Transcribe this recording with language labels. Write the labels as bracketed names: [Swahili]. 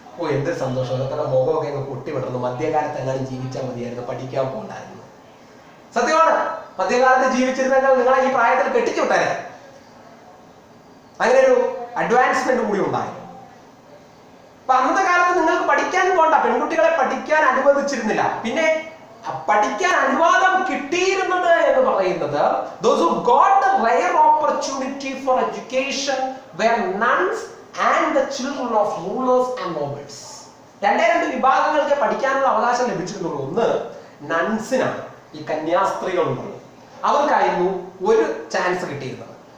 [Malayalam] എന്തൊരു സന്തോഷം, അതൊക്കെ മുഖമൊക്കെ അങ്ങ് പൊട്ടി വിടുന്നു. മധ്യകാലത്ത് എങ്ങാനും ജീവിച്ചാൽ മതിയായിരുന്നു, പഠിക്കാൻ പോകണ്ടായിരുന്നു. സത്യമാണ്, മധ്യകാലത്ത് ജീവിച്ചിരുന്നെങ്കിൽ നിങ്ങളെ ഈ പ്രായത്തിൽ കെട്ടിച്ചു വിട്ടാനെ. അങ്ങനെ ഒരു അഡ്വാൻസ്മെന്റ് കൂടി ഉണ്ടായിരുന്നു. അപ്പൊ അന്നത്തെ കാലത്ത് നിങ്ങൾക്ക് പഠിക്കാൻ പോകണ്ട, പെൺകുട്ടികളെ പഠിക്കാൻ അനുവദിച്ചിരുന്നില്ല. പിന്നെ പഠിക്കാൻ അനുവാദം കിട്ടിയിരുന്നത് എന്ന് പറയുന്നത് [English] those who got the rare opportunity for education were nuns and the children of rulers and nobles. [Malayalam] രണ്ട് വിഭാഗങ്ങൾക്ക് പഠിക്കാനുള്ള അവകാശം ലഭിച്ചിരുന്നുള്ളൂ. ഒന്ന് നൺസിനാണ്, ഈ കന്യാസ്ത്രീകളുള്ളത്, അവർക്കായിരുന്നു ഒരു ചാൻസ് കിട്ടിയിരുന്നത്.